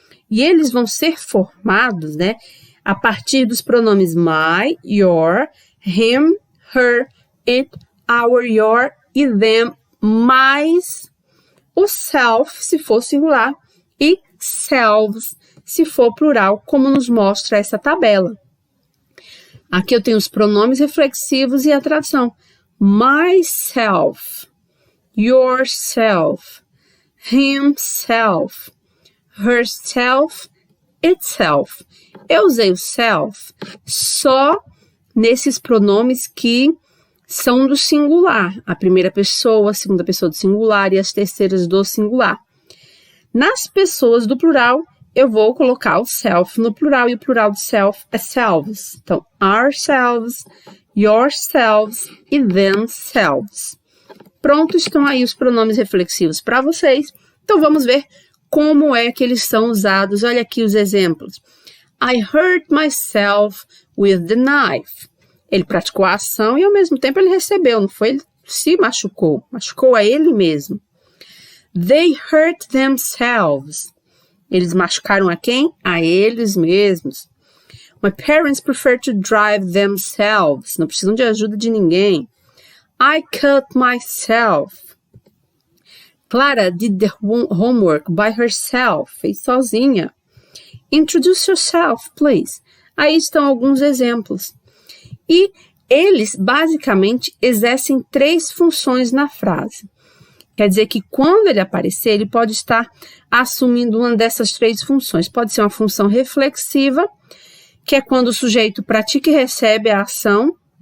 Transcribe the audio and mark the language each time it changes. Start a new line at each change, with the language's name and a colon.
Portuguese: E eles vão ser formados, né, a partir dos pronomes my, your, him, her, it, our, your e them, mais o self, se for singular, e selves, se for plural, como nos mostra essa tabela. Aqui eu tenho os pronomes reflexivos e a tradução.
English: Myself, yourself, himself, herself, itself.
Portuguese: Eu usei o self só nesses pronomes que são do singular. A primeira pessoa, a segunda pessoa do singular e as terceiras do singular. Nas pessoas do plural, eu vou colocar o self no plural e o plural do self é selves. Então, ourselves, yourselves e themselves. Pronto, estão aí os pronomes reflexivos para vocês. Então, vamos ver como é que eles são usados. Olha aqui os exemplos.
English: I hurt myself with the knife.
Portuguese: Ele praticou a ação e, ao mesmo tempo, ele recebeu, não foi? Ele se machucou. Machucou a ele mesmo.
English: They hurt themselves.
Portuguese: Eles machucaram a quem? A eles mesmos.
English: My parents prefer to drive themselves.
Portuguese: Não precisam de ajuda de ninguém.
English: I cut myself. Clara did the homework by herself.
Portuguese: Fez sozinha.
English: Introduce yourself, please.
Portuguese: Aí estão alguns exemplos. E eles, basicamente, exercem 3 funções na frase. Quer dizer que quando ele aparecer, ele pode estar assumindo uma dessas 3 funções. Pode ser uma função reflexiva, que é quando o sujeito pratica e recebe a ação.